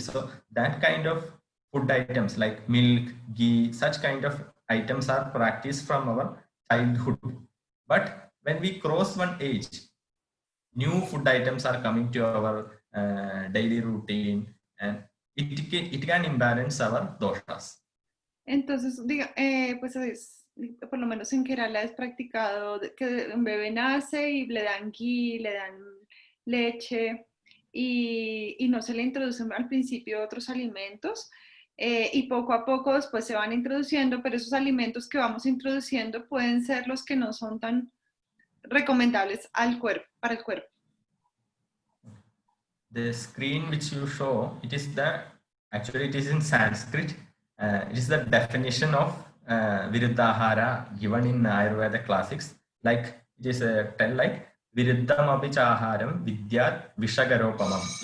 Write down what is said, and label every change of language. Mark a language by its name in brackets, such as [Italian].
[English] So that kind of food items like milk, ghee, such kind of items are practiced from our childhood. But when we cross one age, new food items are coming to our daily routine, and it can imbalance our doshas. [Spanish] Entonces, pues por lo menos en Kerala es practicado que un bebé nace y le dan ghee, le dan leche y no se le introducen al principio otros alimentos y poco a poco después se van introduciendo, pero esos alimentos que vamos introduciendo pueden ser los que no son tan recomendables al cuerpo, para el cuerpo. [English] The screen which you show, actually it is in Sanskrit. It is the definition of Viruddhahara given in Ayurveda classics. Like it is tell like [Sanskrit] Viruddham apichaharam vidyat vishagaropamam.